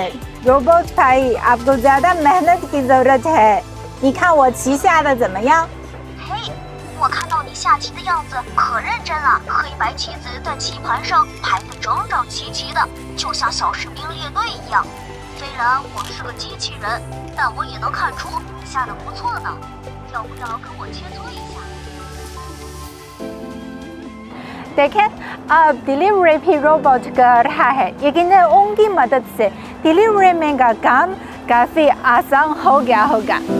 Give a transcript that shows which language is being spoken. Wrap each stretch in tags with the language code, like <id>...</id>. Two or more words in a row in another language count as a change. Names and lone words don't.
<ur>روبوٹ بھائی، آپ کو زیادہ محنت کی ضرورت ہے.</ur> <zh>你看我棋下的怎么样？嘿，我看到你下棋的样子可认真了，黑白棋子在棋盘上排得整整齐齐的，就像小士兵列队一样。虽然我是个机器人，但我也能看出你下得不错呢。要不要跟我切磋一下？</zh> <ur>دیکھیں، اب ڈیلیوری بھی روبوٹ کر رہا ہے. یقین ہے ان کی مدد سے ڈیلیوری میں کا کام کافی آسان ہو گیا ہوگا.</ur>